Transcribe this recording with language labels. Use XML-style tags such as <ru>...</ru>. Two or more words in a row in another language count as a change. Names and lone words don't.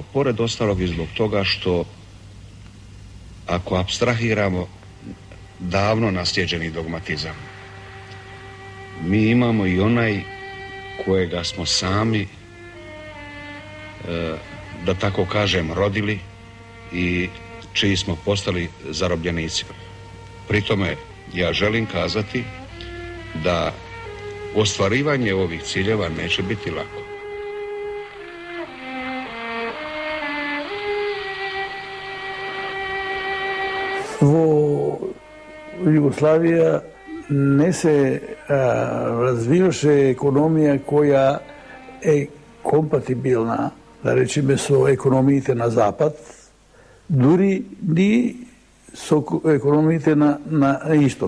<bs>Pored ostalog i zbog toga što ako apstrahiramo davno naslijeđeni dogmatizam, mi imamo i onaj kojega smo sami, da tako kažem, rodili i čiji smo postali zarobljenici. Pri tome ja želim kazati da ostvarivanje ovih ciljeva neće biti lako.</bs> <mk>Во Југославија не се развиваше економија која е компатибилна, да речеме, со економиите на Запад, дури ни со економиите на Исток.</mk>